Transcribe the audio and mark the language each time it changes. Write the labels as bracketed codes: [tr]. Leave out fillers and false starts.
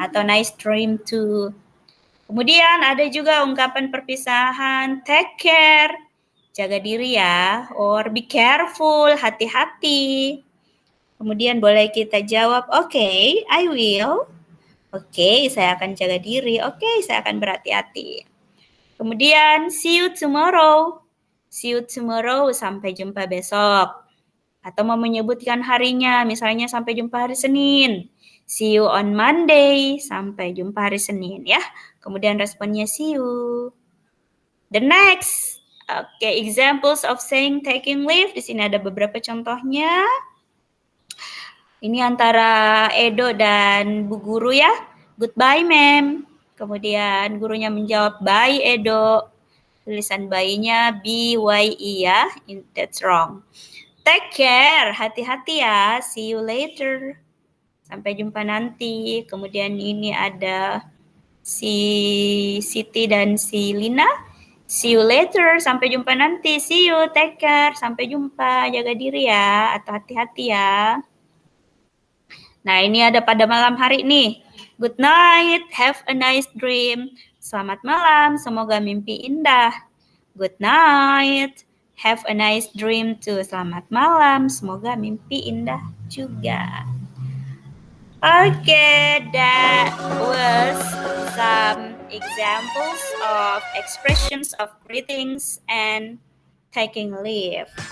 [id] Atau [en] nice dream too. [id] Kemudian ada juga ungkapan perpisahan, [en] take care, [id] jaga diri ya, [en] or be careful, [id] hati-hati. Kemudian boleh kita jawab, [en] okay, I will. [id] Oke, saya akan jaga diri. Oke, saya akan berhati-hati. Kemudian, [en] see you tomorrow. See you tomorrow, [id] sampai jumpa besok. Atau mau menyebutkan harinya, misalnya sampai jumpa hari Senin. [en] See you on Monday, [id] sampai jumpa hari Senin ya. Kemudian responnya [en] see you. The next, examples of saying taking leave. [id] Di sini ada beberapa contohnya. Ini antara Edo dan Bu Guru ya. [en] Goodbye, ma'am. [id] Kemudian gurunya menjawab, bye, Edo. Tulisan bye-nya B-Y-E ya. [en] That's wrong. Take care, [id] hati-hati ya. [en] See you later. [id] Sampai jumpa nanti. Kemudian ini ada si Siti dan si Lina. [en] See you later, [id] sampai jumpa nanti. [en] See you, take care, [id] sampai jumpa. Jaga diri ya, atau hati-hati ya. Nah, ini ada pada malam hari nih. [en] Good night, have a nice dream. [id] Selamat malam, semoga mimpi indah. [en] Good night, have a nice dream too. [id] Selamat malam, semoga mimpi indah juga. [en] Okay, that was some examples of expressions of greetings and taking leave.